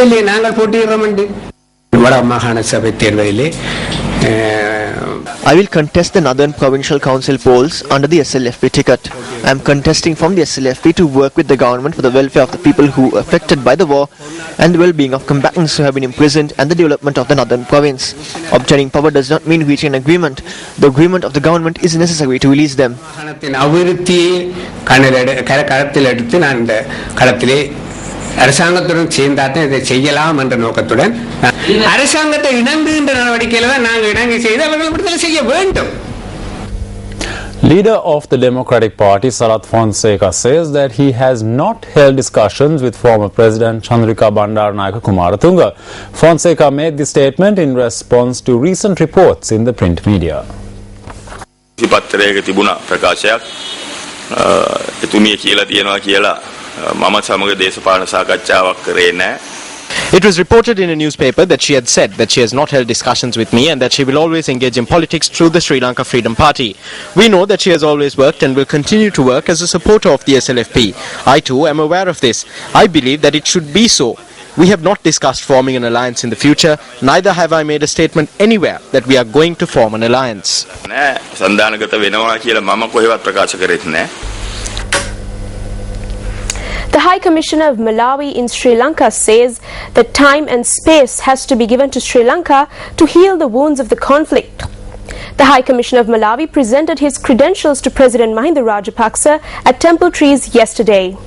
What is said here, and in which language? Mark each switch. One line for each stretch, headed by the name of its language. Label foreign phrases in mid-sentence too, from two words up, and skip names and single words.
English: I will contest the Northern Provincial Council polls under the SLFP ticket. I am contesting from the SLFP to work with the government for the welfare of the people who were affected by the war and the well-being of combatants who have been imprisoned and the development of the Northern Province. Obtaining power does not mean reaching an agreement. The agreement of the government is necessary to release them.
Tamil: அரசாங்கத்துடன் சேர்ந்தாதான் இதை செய்யலாம் என்ற நோக்கத்துடன் அரசாங்கத்தை இணங்குகின்ற நடவடிக்கையில தான் நாங்கள் இணங்கி செய்து அவர்கள் விடுதலை செய்ய வேண்டும்.
English: Leader of the Democratic Party, Sarath Fonseca, says that he has not held discussions with former President Chandrika Bandaranaike Kumaratunga. Fonseca made the statement in response to recent reports in the print media.
Sinhala: පත්‍රයක තිබුණා ප්‍රකාශයක් එතුමිය කියලා තියෙනවා කියලා මම සමග දේශපාලන සාකච්ඡාවක් කරේ නැහැ.
English: It was reported in a newspaper that she had said that she has not held discussions with me and that she will always engage in politics through the Sri Lanka Freedom Party. We know that she has always worked and will continue to work as a supporter of the SLFP. I too am aware of this. I believe that it should be so. We have not discussed forming an alliance in the future, neither have I made a statement anywhere that we are going to form an alliance.
Sinhala: සන්දානගත වෙනවා කියලා මම කොහෙවත් ප්‍රකාශ කරෙත් නැහැ.
English: The High Commissioner of Malawi in Sri Lanka says that time and space has to be given to Sri Lanka to heal the wounds of the conflict. The High Commissioner of Malawi presented his credentials to President Mahinda Rajapaksa at Temple Trees yesterday.